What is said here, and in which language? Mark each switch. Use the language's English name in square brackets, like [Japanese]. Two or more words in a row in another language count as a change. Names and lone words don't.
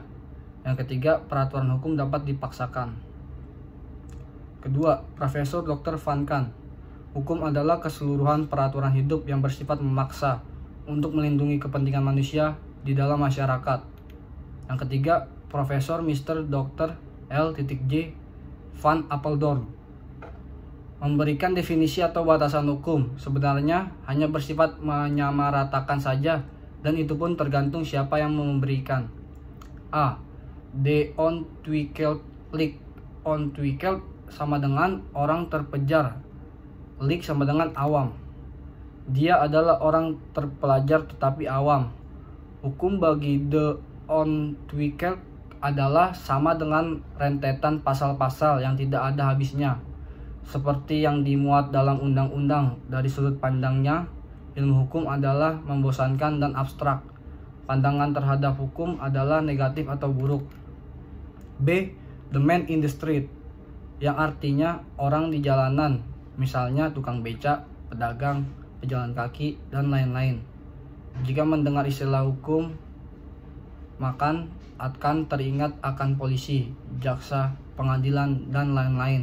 [Indonesian] Yang ketiga, peraturan hukum dapat dipaksakan. Kedua, Profesor Dr. Van Kan. Hukum adalah keseluruhan peraturan hidup yang bersifat memaksa untuk melindungi kepentingan manusia di dalam masyarakat. Yang ketiga, Profesor Mr. Dr. L.J. Van Apeldoorn. Memberikan definisi atau batasan hukum sebenarnya hanya bersifat menyamaratakan saja, dan itu pun tergantung siapa yang memberikan. [Dutch] A. De ontwikkeld lik. [Indonesian] Ontwikkeld sama dengan orang terpejar, lik sama dengan awam. Dia adalah orang terpelajar tetapi awam. Hukum bagi [Dutch] de ontwikkeld [Indonesian] adalah sama dengan rentetan pasal-pasal yang tidak ada habisnya, seperti yang dimuat dalam undang-undang. Dari sudut pandangnya, ilmu hukum adalah membosankan dan abstrak. Pandangan terhadap hukum adalah negatif atau buruk. [English] B. The man in the street, [Indonesian] yang artinya orang di jalanan, misalnya tukang becak, pedagang, pejalan kaki, dan lain-lain. Jika mendengar istilah hukum, maka akan teringat akan polisi, jaksa, pengadilan, dan lain-lain.